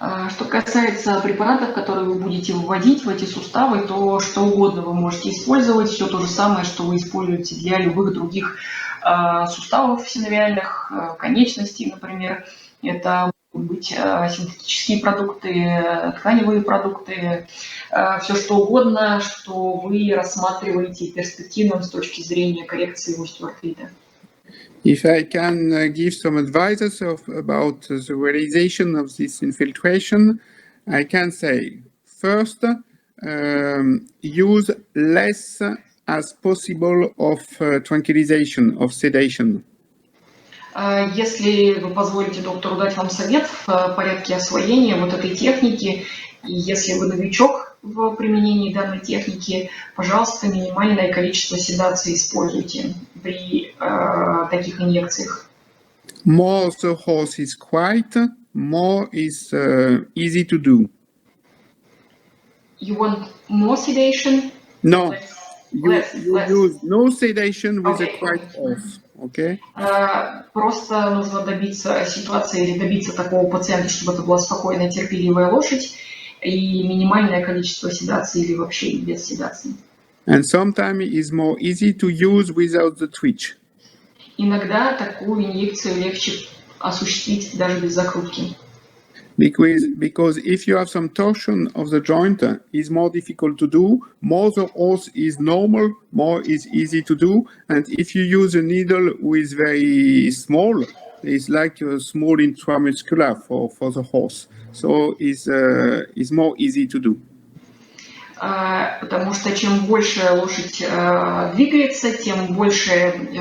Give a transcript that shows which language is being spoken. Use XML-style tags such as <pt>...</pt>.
<ru>Что касается препаратов, которые вы будете вводить в эти суставы, то что угодно вы можете использовать. Все то же самое, что вы используете для любых других суставов синовиальных, конечностей, например. Это могут быть синтетические продукты, тканевые продукты, все что угодно, что вы рассматриваете перспективным с точки зрения коррекции остеоартрита.</ru> <en>If I can give some advices about the realization of this infiltration, I can say, first, use less as possible of tranquilization, of sedation.</en> <ru>Если вы позволите доктору дать вам совет в порядке освоения вот этой техники, и если вы новичок в применении данной техники, пожалуйста, минимальное количество седации используйте при таких инъекциях.</ru> <en>More the horse is quiet, more is easy to do. You want more sedation? No, you use no sedation with a quiet horse. Okay.</en> <ru>Просто нужно добиться ситуации или добиться такого пациента, чтобы это была спокойная, терпеливая лошадь, и минимальное количество седации или вообще без седации.</ru> <en>And sometimes it's more easy to use without the twitch.</en> <ru>Иногда такую инъекцию легче осуществить даже без закрутки.</ru> <en>Because if you have some torsion of the joint, it's more difficult to do. More the horse is normal, more is easy to do. And if you use a needle who is very small, it's like a small intramuscular for the horse. So it's more easy to do.</en> <ru>Потому что чем больше лошадь двигается, тем больше</ru>